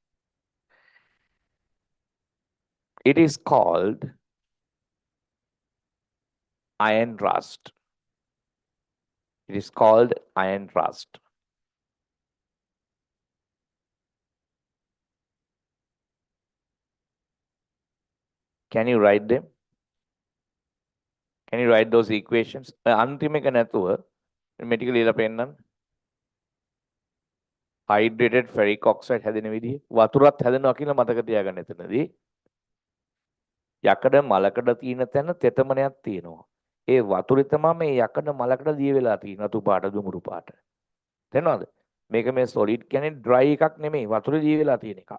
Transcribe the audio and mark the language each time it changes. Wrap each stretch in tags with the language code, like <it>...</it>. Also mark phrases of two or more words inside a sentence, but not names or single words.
<en>It is called iron rust. It is called iron rust. Can you write them? Can you write those equations?</en> <si>අන්තිම එක නැතුව මේ ටික ලියලා පෙන්නන්න.</si> <en>Hydrated ferric oxide</en> <si>හැදෙන විදිහ වතුරත් හැදෙනවා කියලා මතක තියාගන්න එතනදී. යකඩ මලකඩ තියෙන තැන තෙතමනයක් තියෙනවා. ඒ වතුරේ තමයි මේ යකඩ මලකඩ දිය වෙලා තියෙන රතු පාට දුමුරු පාට. තේරෙනවද? මේක මේ solid කියන්නේ dry එකක් නෙමෙයි වතුරේ දිය වෙලා තියෙන එකක්.</si>